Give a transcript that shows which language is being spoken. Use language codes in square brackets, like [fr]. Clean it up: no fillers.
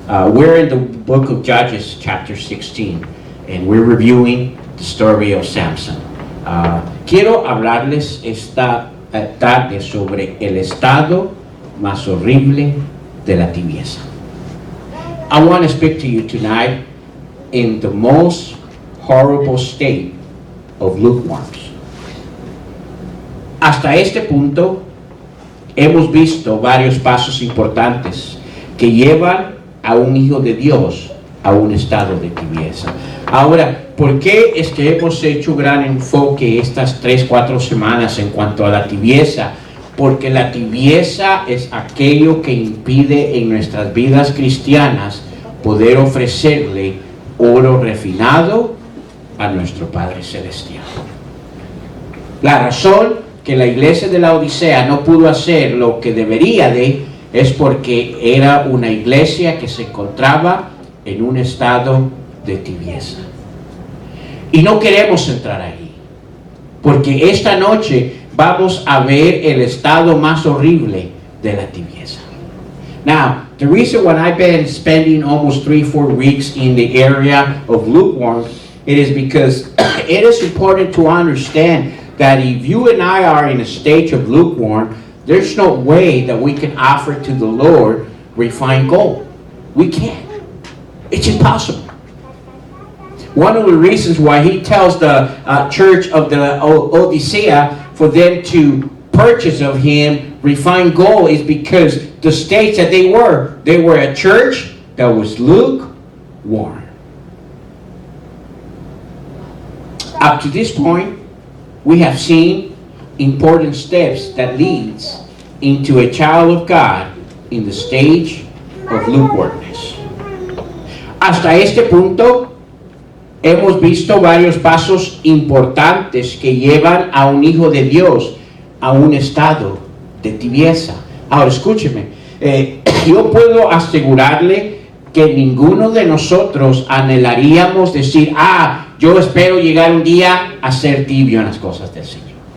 [en] We're in the book of Judges, chapter 16, and we're reviewing the story of Samson. [es] Quiero hablarles esta tarde sobre el estado más horrible de la tibieza. [en] I want to speak to you tonight in the most horrible state of lukewarmness. [es] Hasta este punto hemos visto varios pasos importantes que llevan a un hijo de Dios a un estado de tibieza. Ahora, ¿por qué es que hemos hecho gran enfoque estas 3-4 semanas en cuanto a la tibieza? Porque la tibieza es aquello que impide en nuestras vidas cristianas poder ofrecerle oro refinado a nuestro Padre Celestial. La razón que la iglesia de la Odisea no pudo hacer lo que debería es porque era una iglesia que se encontraba en un estado de tibieza. Y no queremos entrar ahí, porque esta noche vamos a ver el estado más horrible de la tibieza. [en] Now, the reason why I've been spending almost 3-4 weeks in the area of lukewarm, it is because it is important to understand that if you and I are in a stage of lukewarm, there's no way that we can offer to the Lord refined gold. We can't. It's impossible. One of the reasons why he tells the church of the Odisea for them to purchase of him refined gold is because the stage that they were a church that was lukewarm. Up to this point, we have seen important steps that leads into a child of God in the stage of lukewarmness. [es] Hasta este punto, hemos visto varios pasos importantes que llevan a un hijo de Dios a un estado de tibieza. Ahora escúcheme, yo puedo asegurarle que ninguno de nosotros anhelaríamos decir, yo espero llegar un día a ser tibio en las cosas del Señor.